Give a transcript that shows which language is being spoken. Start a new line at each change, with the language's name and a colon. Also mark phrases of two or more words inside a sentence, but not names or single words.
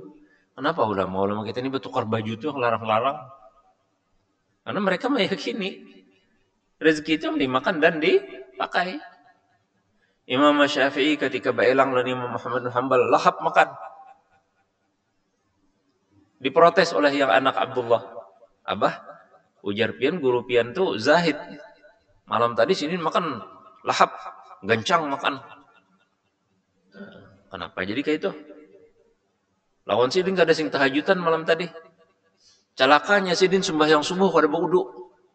Indonesian: Kenapa ulama-ulama kita ini bertukar baju tuh yang larang-larang? Karena mereka meyakini rezeki itu dimakan dan dipakai.
Banjar: Imam Syafi'i ketika baelang lawan Imam Muhammad bin Hanbal lahap makan.
Indonesian: Diprotes oleh yang anak Abdullah.
Banjar: Abah, ujar pian guru pian tuh zahid. Malam tadi sini makan lahap, gancang makan.
Indonesian: Kenapa jadi kayak itu?
Banjar: Lawan sidin gak ada sing tahajudan malam tadi. Calakanya sidin sembahyang subuh kada berwudu.